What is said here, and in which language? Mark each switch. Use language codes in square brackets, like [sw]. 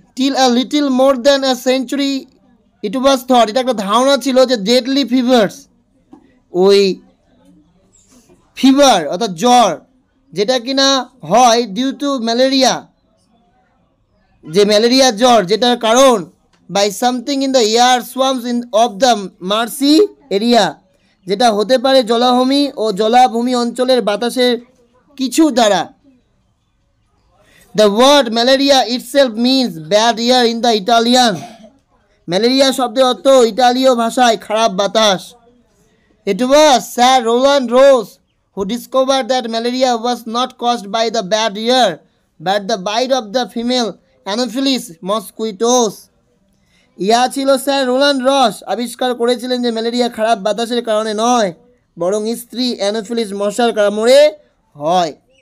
[en] till a little more than a century it was thought, [bn] এটা একটা ধারণা ছিল যে [en] deadly fevers, [bn] ওই ফিভার অর্থাৎ জ্বর যেটা কিনা হয় [en] due to malaria, [bn] যে ম্যালেরিয়া জ্বর যেটার কারণ [en] by something in the air swamps in of the marshy area, [bn] যেটা হতে পারে জলাভূমি ও জলাভূমি অঞ্চলের বাতাসের কিছু দ্বারা। [en] the word malaria itself means bad air in the Italian, [bn] malaria শব্দের অর্থ ইতালীয় ভাষায় খারাপ বাতাস। [en] It was Sir Roland Ross who discovered that malaria was not caused by the bad air but the bite of the female Anopheles mosquitoes. [bn] ইয়া ছিল sir Roland রস আবিষ্কার করেছিলেন যে ম্যালেরিয়া খারাপ বাতাসের কারণে নয়, বরং স্ত্রী অ্যানোফিলিস মশার কামড়ে হয়।